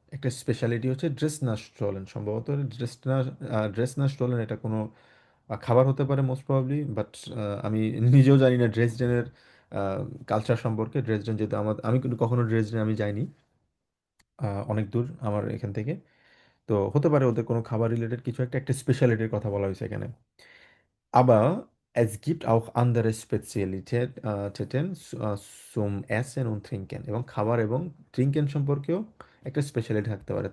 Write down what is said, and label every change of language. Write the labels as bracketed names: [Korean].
[Bangla] একটা স্পেশালিটি হচ্ছে ড্রেসনা স্টলেন, সম্ভবত ড্রেসনা স্টলেন এটা কোনো খাবার হতে পারে মোস্ট প্রবাবলি, বাট আমি নিজেও জানি না ড্রেসডেনের কালচার সম্পর্কে। ড্রেসডেন যেহেতু আমি কিন্তু কখনো ড্রেসডেন আমি যাইনি, অনেক দূর আমার এখান থেকে। তো হতে পারে ওদের কোনো খাবার রিলেটেড কিছু একটা একটা স্পেশালিটির কথা বলা হয়েছে এখানে। [German] Aber es gibt auch andere Spezialitäten zum Essen und Trinken। [Bangla] এবং খাবার এবং ট্রিঙ্কেন সম্পর্কেও একটা স্পেশালিটি থাকতে পারে।